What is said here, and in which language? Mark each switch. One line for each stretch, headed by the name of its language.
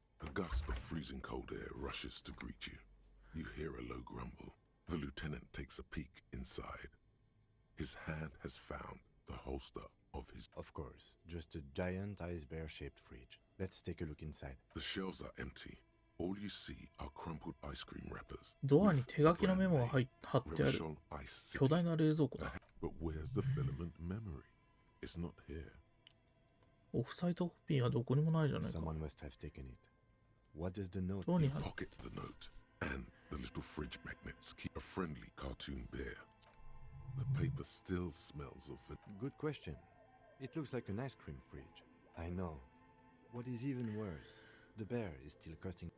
English: A gust of freezing cold air rushes to greet you. You hear a low grumble. The lieutenant takes a peek inside. His hand has found the holster of his... Of course, just a giant ice bear-shaped fridge. Let's take a look inside. The shelves are empty. All you see are crumpled ice cream wrappers.
Japanese: ドアに手書きのメモが貼ってある。巨大な冷蔵庫だ。
English: But where's the filament memory? It's not here.
Japanese: オフサイトコピーがどこにもないじゃないか。
English: Someone must have taken it. What does the note? You pocket the note and the little fridge magnets keep a friendly cartoon bear. The paper still smells of it. Good question. It looks like an ice cream fridge. I know. What is even worse, the bear is still costing...